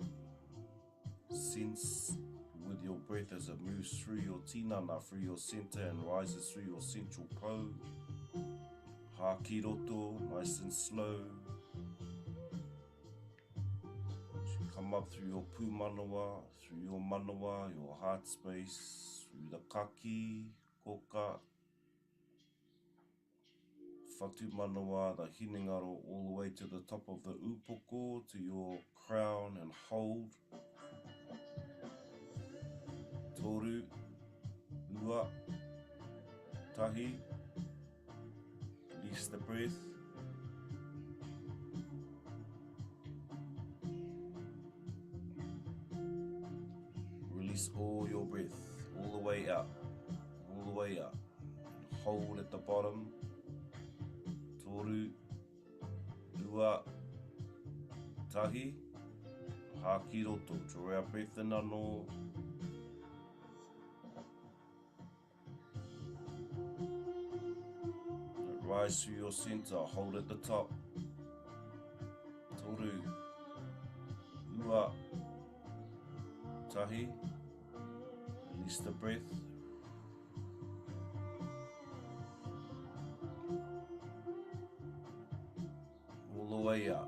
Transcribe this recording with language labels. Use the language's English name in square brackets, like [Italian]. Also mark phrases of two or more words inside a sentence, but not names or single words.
[English] Sense with your breath as it moves through your tinana, through your center and rises through your central po. Hākiroto, nice and slow. Come up through your pūmanawa, through your manawa, your heart space, through the [Māori] kaki, koka, whatu manawa, [English] the Hinengaro, all the way to the top of the upoko, to your crown, and hold. [Māori] Toru, ua, tahi, [English] release the breath. Release all your breath, all the way out, all the way out. Hold at the bottom. [Māori] Toru, ua, tahi, hākiroto. [English] Draw our breath in anō. Rise through your center, hold at the top. [Māori] Toru, ua, tahi. [English] Release the breath. All the way out.